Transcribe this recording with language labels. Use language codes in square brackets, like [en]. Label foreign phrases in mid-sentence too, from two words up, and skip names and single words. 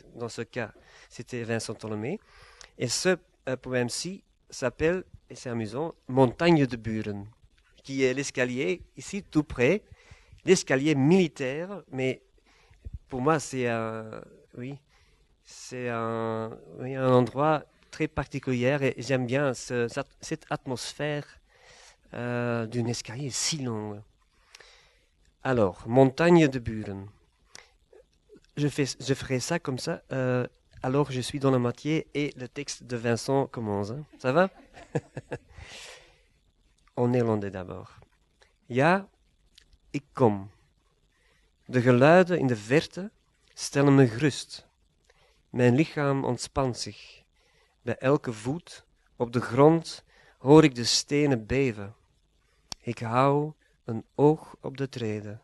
[fr] Dans ce cas, c'était Vincent Tolomé. Et ce poème-ci s'appelle, et c'est amusant, Montagne de Buren, qui est l'escalier, ici tout près, l'escalier militaire, mais pour moi c'est un endroit très particulier et j'aime bien cette atmosphère d'un escalier si long. Alors, Montagne de Buren. Je ferai ça comme ça. Alors, je suis dans la moitié et le texte de Vincent commence. Hein. Ça va? En néerlandais d'abord. [nl] Ja, ik kom. De geluiden in de verte stellen me gerust. Mijn lichaam ontspant zich. Bij elke voet op de grond hoor ik de stenen beven. Ik hou een oog op de trede.